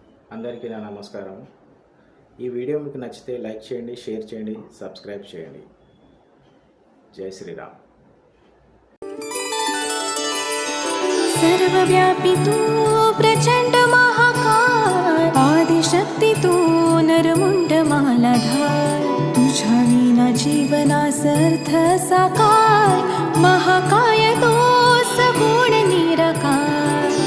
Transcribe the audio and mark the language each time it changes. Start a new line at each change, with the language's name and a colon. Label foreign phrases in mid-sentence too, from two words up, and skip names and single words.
Telugu: అందరికీ నా నమస్కారం. ఈ వీడియో మీకు నచ్చితే లైక్ చేయండి, షేర్ చేయండి, సబ్స్క్రైబ్ చేయండి. జై శ్రీరామ్.
Marathi: सर्वव्यापी तू प्रचंड महाकाय, आदिशक्ती तू नरमुंड मालाधार. तुझ्या विना जीवनास अर्थ साकार, महाकाय तो सगुण निराकार.